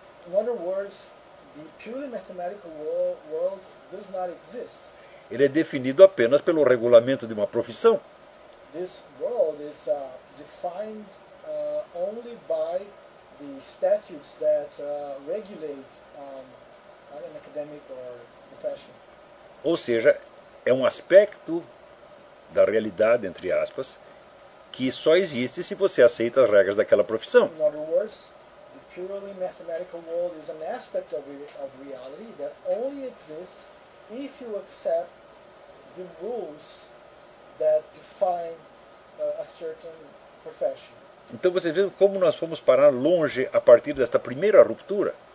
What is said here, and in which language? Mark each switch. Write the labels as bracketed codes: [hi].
[en] In other words, the purely mathematical world does not exist. [pt] Ele é definido apenas pelo regulamento de uma profissão. [en] This world is defined only by the statutes that regulate an academic or profession. [pt] Ou seja, é um aspecto da realidade, entre aspas, que só existe se você aceita as regras daquela profissão. [en] In other words, the purely mathematical world is an aspect of reality that only exists if you accept the rules that define a certain profession. [pt] Então você vê como nós fomos parar longe a partir desta primeira ruptura.